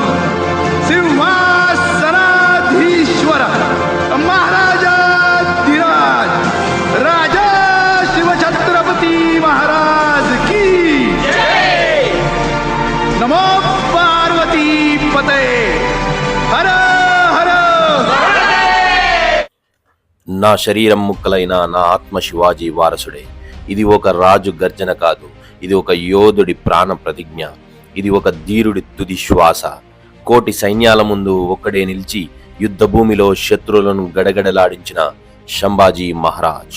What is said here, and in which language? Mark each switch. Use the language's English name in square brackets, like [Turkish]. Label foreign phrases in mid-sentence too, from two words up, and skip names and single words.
[Hindi] सिंहासनाधीश्वर महाराजाधिराज राजा शिव छत्रपति महाराज की [Sanskrit] नमो पार्वती पते हर हर [Telugu] నా శరీరం ముక్కలైన నా ఆత్మ శివాజీ వారసుడే. ఇది ఒక రాజు గర్జన కాదు, ఇది ఒక యోధుడి ప్రాణ ప్రతిజ్ఞ, ఇది ఒక ధీరుడి తుది శ్వాస. కోటి సైన్యాల ముందు ఒక్కడే నిలిచి యుద్ధ భూమిలో శత్రువులను గడగడలాడించిన సంభాజీ మహారాజ్.